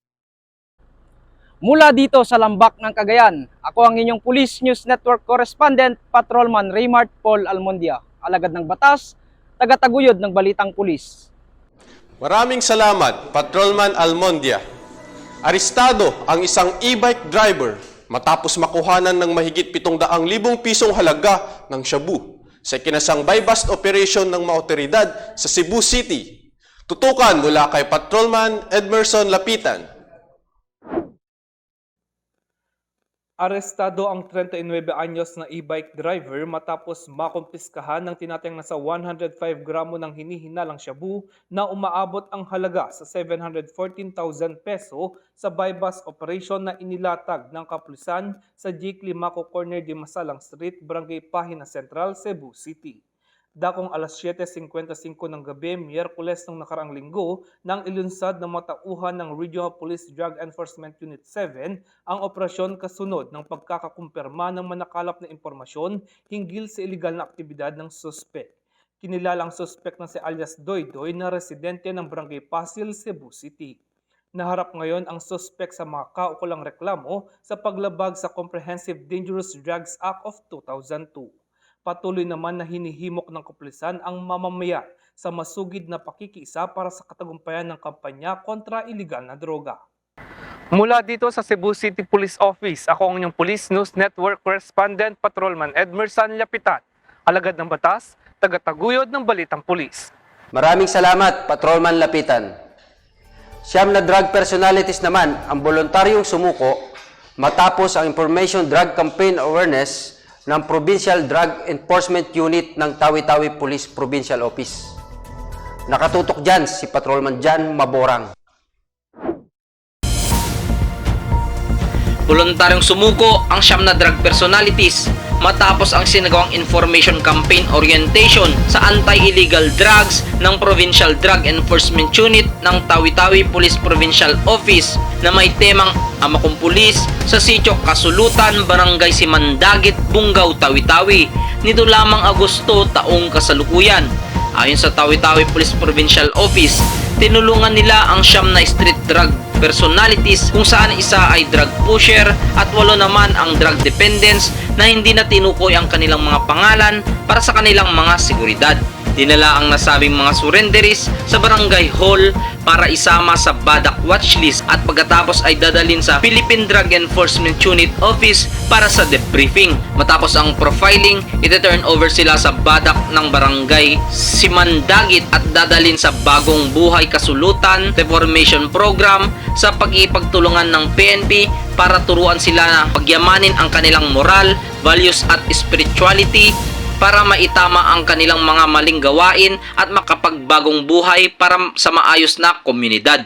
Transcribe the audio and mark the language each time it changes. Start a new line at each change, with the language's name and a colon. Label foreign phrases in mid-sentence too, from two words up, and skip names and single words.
Filipino: Mula dito sa Lambak ng Cagayan, ako ang inyong Police News Network Correspondent, Patrolman Raymart Paul Almondia, alagad ng batas, tagataguyod ng Balitang Pulis. Maraming salamat, Patrolman Almondia. Arestado ang isang
English: e-bike driver
Filipino: matapos makuhanan ng mahigit 700,000 pisong halaga ng shabu sa ikinasang
English: buy-bust operation
Filipino: ng mga otoridad sa Cebu City. Tutukan mula kay Patrolman Edmerson Lapitan. Arestado ang 39 anyos na
English: e-bike driver
Filipino: matapos makumpiskahan ng tinatayang nasa 105 gramo ng hinihinalang shabu na umaabot ang halaga sa 714,000 peso sa
English: buy-bust operation
Filipino: na inilatag ng kapulisan sa J. Climaco Corner de Masalang Street, Barangay Pahina Central, Cebu City. Dakong alas 7:55 ng gabi, Miyerkules ng nakaraang linggo, nang ilunsad ng mga tauhan ng Regional Police Drug Enforcement Unit 7 ang operasyon kasunod ng pagkakakumpirma ng manakalap na impormasyon hinggil sa iligal na aktibidad ng suspek. Kinilalang suspek na si alias Doydoy na residente ng Barangay Pasil, Cebu City. Naharap ngayon ang suspek sa mga kaukulang reklamo sa paglabag sa Comprehensive Dangerous Drugs Act of 2002. Patuloy naman na hinihimok ng kapulisan ang mamamayan sa masugid na pakikiisa para sa katagumpayan ng kampanya kontra iligal na droga. Mula dito sa Cebu City Police Office, ako ang inyong Police News Network Correspondent Patrolman Edmerson Lapitan, alagad ng batas, tagataguyod ng balitang pulis. Maraming salamat, Patrolman Lapitan. Siyam na
English: drug personalities
Filipino: naman ang voluntaryong sumuko matapos ang Information Drug Campaign Awareness ng Provincial Drug Enforcement Unit ng Tawi-Tawi Police Provincial Office. Nakatutok dyan si Patrolman Jan Maborang. Voluntaryong sumuko ang siyam na
English: drug personalities
Filipino: matapos ang sinagawang Information Campaign Orientation sa Anti-Illegal Drugs ng Provincial Drug Enforcement Unit ng Tawi-Tawi Police Provincial Office na may temang Ama Kong Pulis sa Sitio Kasulutan, Barangay Simandagit, Bungaw, Tawi-Tawi nito lamang Agosto taong kasalukuyan. Ayon sa Tawi-Tawi Police Provincial Office, tinulungan nila ang siyam na
English: street drug personalities
Filipino: kung saan isa ay
English: drug pusher
Filipino: at 8 naman ang
English: drug dependents
Filipino: na hindi na tinukoy ang kanilang mga pangalan para sa kanilang mga seguridad. Dinala ang nasabing mga surrenderies sa Barangay Hall para isama sa Badak Watchlist at pagkatapos ay dadalhin sa Philippine Drug Enforcement Unit Office para sa debriefing. Matapos ang profiling, ite-
English: turn over
Filipino: sila sa Badak ng Barangay Simandagit at dadalhin sa Bagong Buhay Kasulutan Reformation Program sa pag-ipagtulungan ng PNP para turuan sila na pagyamanin ang kanilang moral, values at spirituality para maitama ang kanilang mga maling gawain at makapagbagong buhay para sa maayos na komunidad.